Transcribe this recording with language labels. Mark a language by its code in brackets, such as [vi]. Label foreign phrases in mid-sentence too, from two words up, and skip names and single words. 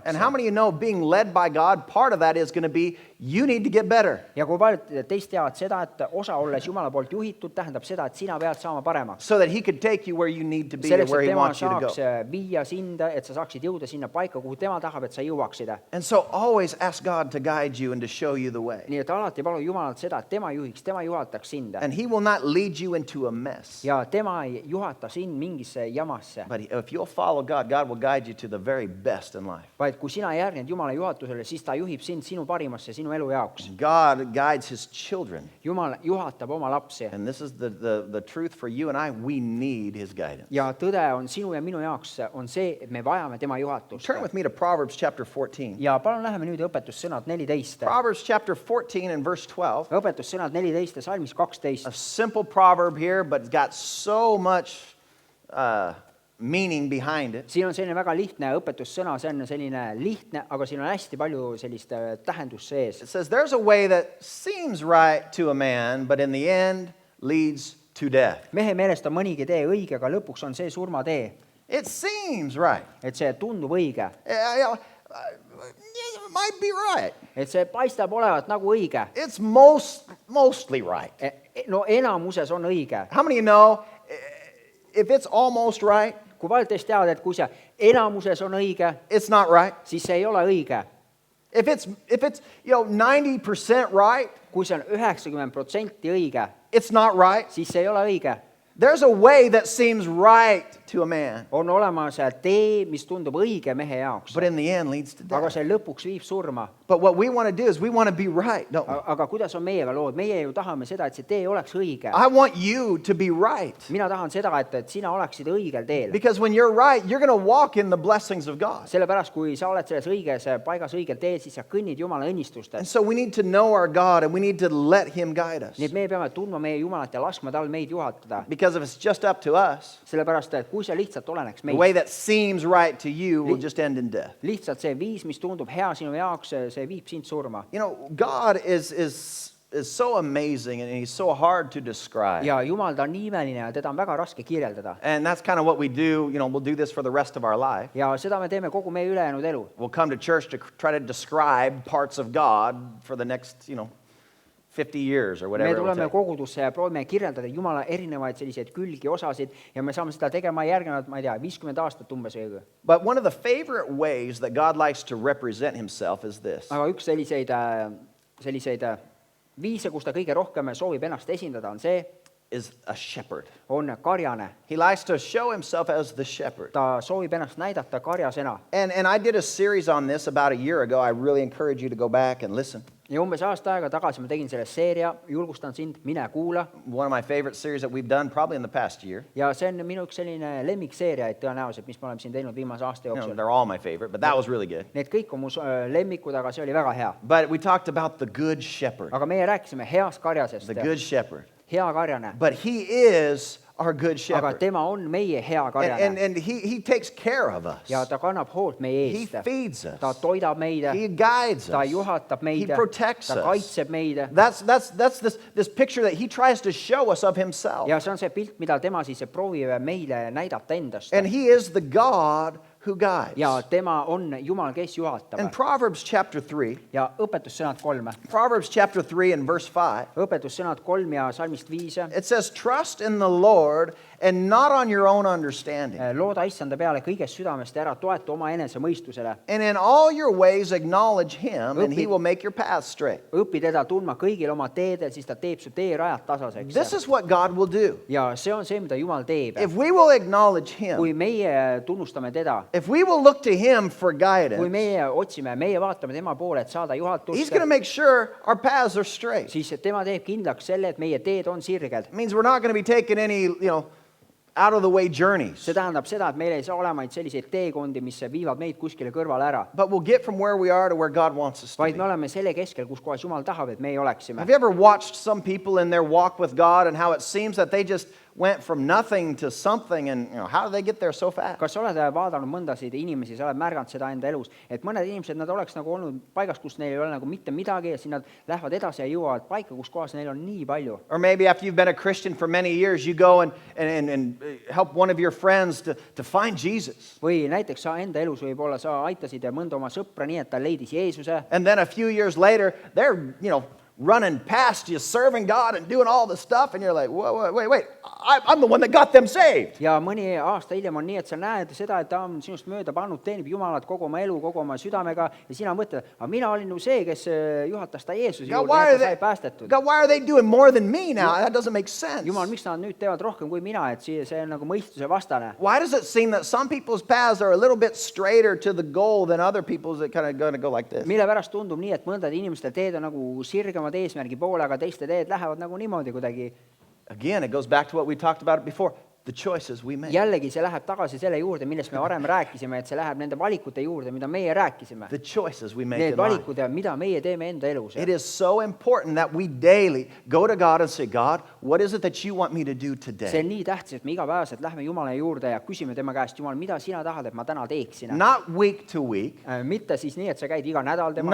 [en] And how many of you know being led by God, part of that is going to be you need to get better. [et] Ja kui paljud teist teavad seda, et osa olles Jumala poolt juhitud, tähendab seda, et sina pead saama paremaks. [en] So that He could take you where you need to be or [et] Selleks, [en] where [et] et [en] He [et] tema [en] wants you to [et] saaks [en] go. [et] viia sind, et sa saaksid jõuda sinna paika, kuhu tema tahab, et sa jõuaksid. [en] And so always ask God to guide you and to show you the way. [et] nii et alati palu Jumalalt seda, et tema juhiks, tema juhataks sind. [en] And he will not lead you into a mess. [et] Ja tema ei juhata sind mingisse jamasse. [en] But if you'll follow God, God will guide you to the very best in life. [et] Vaid kui sina järgned Jumala juhatusele, siis ta juhib sind sinu parimasse, sinu elu jaoks. [en] God guides his children. [et] Jumal juhatab oma lapsi. [en] And this is the truth for you and I. We need his guidance. [et] Ja tõde on sinu ja minu jaoks on see, et me vajame tema juhatust. [en] Turn with me to Proverbs chapter 14. [et] Ja palun läheme nüüd õpetussõnad 14. [en] Proverbs chapter 14 and verse 12. [et] Õpetussõnad 14 ja salmis 12. [en] A simple proverb here, but it's got so much meaning behind it. [et] Siin on selline väga lihtne õpetussõna, see on selline lihtne, aga siin on hästi palju sellist tähendust sees. [en] It says, there's a way that seems right to a man, but in the end leads to death. [et] Mehe meelest on mõnigi tee õige, aga lõpuks on see surmatee. [en] It seems right. [et] Et see tundub õige. [en] It might be right. [et] Et see paistab olevat nagu õige. [en] It's mostly right. [et] No enamuses on õige. [en] How many of you know if it's almost right, [et] Kui paljud teist teavad, et kui see enamuses on õige, [en] it's not right? [et] siis see ei ole õige. [en] If it's 90% right, [et] Kui see on 90% õige, [en] it's not right. [et] siis see ei ole õige. [en] There's a way that seems right to a man, [et] On olemas tee, mis tundub õige mehe jaoks, [en] but in the end leads to [et] aga [en] death. [et] see lõpuks viib surma. [en] But what we want to do is we want to be right, don't we? [et] Aga kuidas on meiega lood? Meie ju tahame seda, et see tee oleks õige. [en] I want you to be right. [et] Mina tahan seda, et sina oleksid õigel teel. [en] Because when you're right, you're going to walk in the blessings of God. [et] Sellepärast, kui sa oled selles õiges paigas õigel teel, siis sa kõnnid Jumala [en] And [et] õnnistustes. [en] so we need to know our God and we need to let him guide us. [et] Nii et me peame tundma meie Jumalat ja laskma tal meid juhatada. [en] Because if it's just up to us, [et] Sellepärast, et kui see lihtsalt oleneks [en] the way [et] meist, [en] that seems right to you will just end in death. [et] lihtsalt see viis, mis tundub hea sinu jaoks, see viib sind surma. [en] You know, God is so amazing and he's so hard to describe. [et] Ja Jumal ta on nii imeline ja teda on väga raske kirjeldada. [en] And that's kind of what we do. You know, we'll do this for the rest of our life. [et] Ja seda me teeme kogu meie ülejäänud elu. [en] We'll come to church to try to describe parts of God for the next, 50 years or [et] Me [en] whatever it will [et] tuleme [en] take. [et] kogudusse ja proovime kirjeldada Jumala erinevaid selliseid külgi, osasid ja me saame seda tegema järgnevad, ma ei tea, 50 aastat umbes või. [en] But one of the favorite ways that God likes to represent himself is this. [et] Aga üks selliseid viise, kus ta kõige rohkem soovib ennast esindada, on see, [en] Is a shepherd. [et] on karjane. [en] He likes to show himself as the shepherd. [et] Ta soovib ennast näidata karjasena. [en] And I did a series on this about a year ago. I really encourage you to go back and listen. [et] Ja umbes aasta aega tagasi ma tegin selle seeria, julgustan sind, mine kuula. [en] One of my favorite series that we've done probably in the past year. [et] Ja see on minu üks selline lemmikseeriaid tõenäoliselt, mis me oleme siin teinud viimase aasta jooksul. [en] They're all my favorite, but that was really good. [et] Need kõik on mu lemmikud, aga see oli väga hea. [en] But we talked about the good shepherd, [et] Aga meie rääkisime heast karjasest. [en] the good shepherd. [et] Hea karjane. [en] But he is our good [et] Aga [en] shepherd. [et] tema on meie hea [en] And, [et] karjane. [en] and he takes care of us. [et] Ja ta kannab hoolt meie [en] He [et] eest. [en] feeds us. [et] Ta toidab meid. [en] He guides [et] Ta [en] us. [et] juhatab [en] He [et] meid. [en] protects [et] Ta [en] us. [et] kaitseb meid. [en] That's this picture that he tries to show us of himself. [et] Ja see on see pilt, mida tema siis proovib meile näidata endast. [en] And he is the God who guides. [et] Ja tema on Jumal, kes [en] In [et] juhatab. [en] Proverbs chapter 3, [et] Ja õpetussõnad 3. [en] Proverbs chapter 3 and verse 5, [et] Õpetussõnad 3 ja salmist 5. [en] it says, trust in the Lord and not on your own understanding. [et] Looda issanda peale kõigest südamest ja ära toeta oma enese mõistusele. [en] And in all your ways acknowledge him, and he will make your path straight. [et] Õpi teda tundma kõigil oma teedel, siis ta teeb su teerajad tasaseks. [en] This is what God will do. [et] Ja see on see, mida Jumal teeb. [en] If we will acknowledge him, [et] Kui meie tunnustame teda, [en] if we will look to him for [et] kui [en] guidance, [et] meie otsime, meie vaatame tema poole, et saada [en] he's [et] juhatust, [en] going to make sure our paths are straight. [et] siis tema teeb kindlaks selle, et meie teed on sirged. [en] It means we're not going to be taking any, out of the way journeys, [et] See tähendab seda, et meil ei saa olemaid selliseid teekondi, mis viivad meid kuskile kõrvale ära, [en] but we'll get from where we are to where God wants us to [et] vaid [en] be. [et] me oleme selle keskel, kus kohas Jumal tahab, et meie oleksime. [en] Have you ever watched some people in their walk with God and how it seems that they just went from nothing to something, and how did they get there so fast? [et] Kas sa oled vaadanud mõndasid inimesi, sa oled märganud seda enda elus, et mõned inimesed, nad oleks nagu olnud paigas, kus neil ei ole nagu mitte midagi ja siis nad lähevad edasi ja jõuavad paika, kus kohas neil on nii palju. [en] Or maybe after you've been a Christian for many years, you go and help one of your friends to find Jesus. [et] Või näiteks sa enda elus võib-olla sa aitasid mõnda oma sõpra nii, et ta leidis Jeesuse [en] And then a few years later, they're, running past you, serving God and doing all the stuff, and you're like, wait, I'm the one that got them saved. [et] ja mõni aasta hiljem on nii, et sa näed seda, et ta on sinust mööda pannud, teenib Jumalat kogu oma elu, kogu oma südamega ja sina mõtled, aga mina olin ju see, kes juhatas ta Jeesuse [en] God, [et] juurde, et ta sai päästetud. [en] God, why are they doing more than me now? That doesn't make sense. [et] Jumal, miks nad nüüd teevad rohkem kui mina, et see on nagu mõistuse vastane. [en] Why does it seem that some people's paths are a little bit straighter to the goal than other people's that kind of going to go like this? [et] Mille pärast tundub nii, et mõndade inimeste teed on nagu sirgemad eesmärgi poole, aga teiste teed lähevad nagu niimoodi kuidagi. [en] Again, it goes back to what we talked about before, the choices we make. [et] Jällegi see läheb tagasi selle juurde, millest me varem rääkisime, et see läheb nende valikute juurde, mida meie rääkisime. [en] The choices we make [et] Need [en] in life. [et] valikud, mida meie teeme enda elus. [en] It is so important that we daily go to God and say, God, what is it that you want me to do [et] See [en] today? [et] on nii tähtis, et me igapäevaselt lähme Jumala juurde ja küsime tema käest, Jumal, mida sina tahad, et ma täna teeksin? [en] Not week to week, [et] Mitte siis nii, et sa käid iga nädal temaga